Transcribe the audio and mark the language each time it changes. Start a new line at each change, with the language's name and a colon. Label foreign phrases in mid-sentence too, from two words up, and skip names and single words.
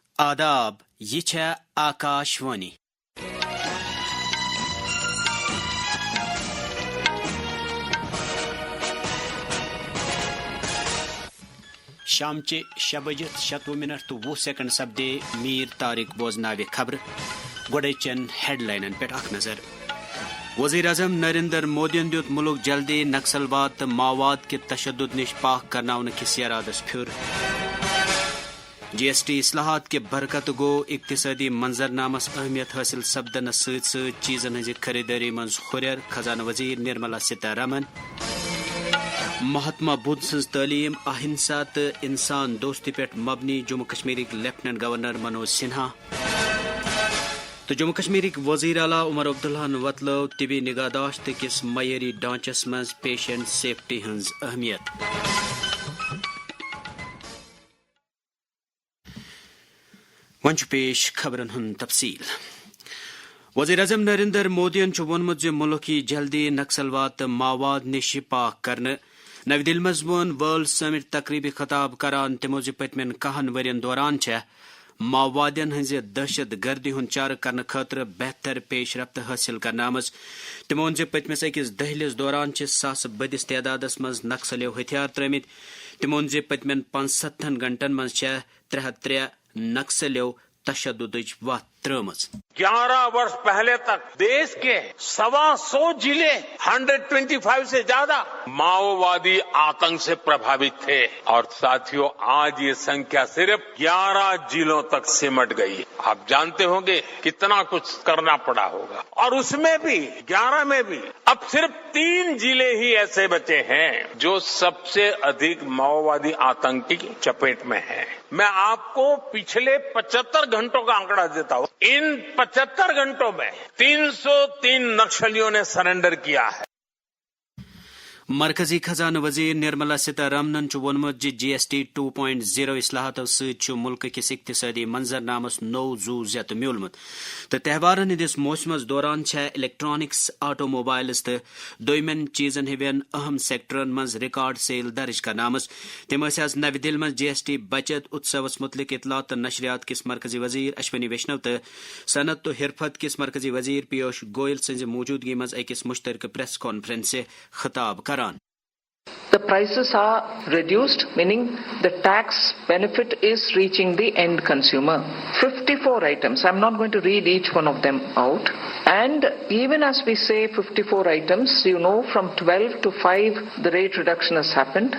Kashmiri: آداب، یہ چھے آکاشوانی شامچہ 6:20 سپدے میر طارق بوزناوِ خبر گوڑے چین ہیڈ لائنن پہ اخ نظر۔ وزیر اعظم نریندر مودین دیت ملک جلدی نکسلواد تو ماواد کے تشدد نش پاک کرناؤن کس ارادس پھر۔ جی ایس ٹی اصلاحات کے برکت گو اقتصادی منظرنامس اہمیت حاصل سپدنس ست ست چیزن ہز خریداری من ہریر، خزانہ وزیر نرملا سیتارمن۔ مہاتما بدھ سز تعلیم اہنسا تو انسان دوستی پہ مبنی جموں کشمیرک لیفٹننٹ گورنر منوج سنہا۔ تو جموں کشمیرک وزیر اعلیٰ عمر عبداللہ وتلو طبی نگہداشت کس معیاری ڈھانچس مز
English: patient safety
Kashmiri: ہنز اہمیت۔ ون پیش خبرن ہند تفصیل۔ وزیر اعظم نریندر مودین وونمت ملک جلدی نکسلواد تو ماواد نش پاک کرنے۔ نئی دہلی مز وون ورلڈ سمٹ تقریبی خطاب کران تمو پتمن 10 ورین دوران ماوادین ہز دہشت گردی ہند چارہ کرنے خاطر بہتر پیش رفت حاصل کرنے آمز۔ تمو وون پتمس اکس دہلس دوران ساس بدس تعدادس مز نکسلیو ہتھیار ترمت۔ تمو وون پتمن 65 گھنٹن مز 303 نکسلیو تشدد وت ترمز۔
Hindi: 11 वर्ष पहले तक देश के 125 जिले 125 से ज्यादा माओवादी आतंक से प्रभावित थे और साथियों आज ये संख्या सिर्फ 11 जिलों तक सिमट गई। आप जानते होंगे कितना कुछ करना पड़ा होगा और उसमें भी 11 में भी अब सिर्फ 3 जिले ही ऐसे बचे हैं जो सबसे अधिक माओवादी आतंक की चपेट में हैं। मैं आपको पिछले 75 घंटों का आंकड़ा देता हूँ। इन 75 घंटों में 303 नक्सलियों ने सरेंडर किया है।
Kashmiri: مرکزی خزانہ وزیر نرملا سیتارمن وونمت جی ایس ٹی 2.0 اصلاحاتو ست ملک کس اقتصادی منظرنامس نو زو زیت میولمت تو تہوارن ہندس موسمس دوران الیکٹرانکس، آٹو موبائلز تو دویمن چیزن ہون اہم سیکٹرن مز
English: record sale
Kashmiri: درج کرنا آمز۔ تم آز نئی دہلی مز جی ایس ٹی بچت اتسوس متعلق اطلاعات تو نشریات کس مرکزی وزیر اشونی ویشنو تو صنعت تو حرفت کس مرکزی وزیر پیوش گوئل سز موجودگی مز اکس مشترکہ
English: press conference
Kashmiri: سے خطاب کران۔
English: The prices are reduced, meaning the tax benefit is reaching the end consumer. 54 items. I'm not going to read each one of them out. And even as we say 54 items, you know, from 12 to 5, the rate reduction has happened.